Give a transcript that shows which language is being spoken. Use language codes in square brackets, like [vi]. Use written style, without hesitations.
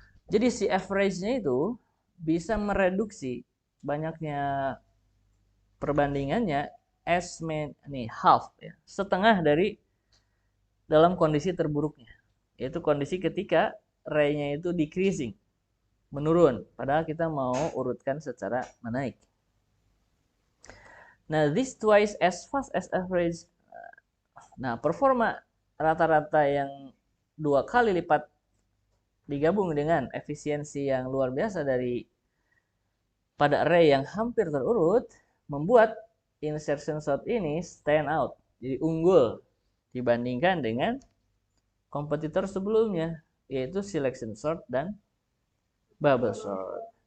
[id] Jadi si average-nya itu bisa mereduksi banyaknya perbandingannya [en] as half, [id] ya, setengah dari dalam kondisi terburuknya, yaitu kondisi ketika array-nya itu decreasing, menurun, padahal kita mau urutkan secara menaik. [en] Nah, this twice as fast as average. [id] Nah, performa rata-rata yang 2 kali lipat digabung dengan efisiensi yang luar biasa dari pada array yang hampir terurut membuat insertion sort ini [en] stand out, [id] jadi unggul dibandingkan dengan kompetitor sebelumnya, yaitu selection sort dan bubble sort.